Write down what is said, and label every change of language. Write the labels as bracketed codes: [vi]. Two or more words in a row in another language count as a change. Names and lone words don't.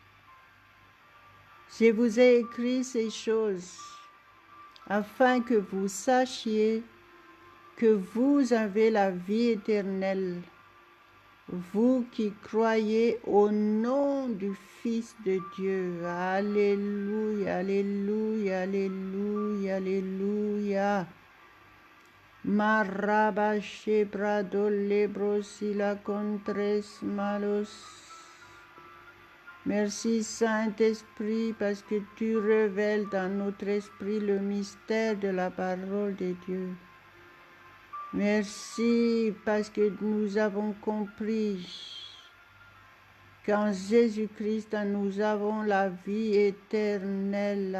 [fr] Je vous ai écrit ces choses afin que vous sachiez que vous avez la vie éternelle, vous qui croyez au nom du Fils de Dieu. Alléluia, alléluia, alléluia, alléluia. Marabache brado lebrosila contres malos. Merci Saint-Esprit parce que tu révèles dans notre esprit le mystère de la parole de Dieu. Merci parce que nous avons compris qu'en Jésus-Christ, nous avons la vie éternelle.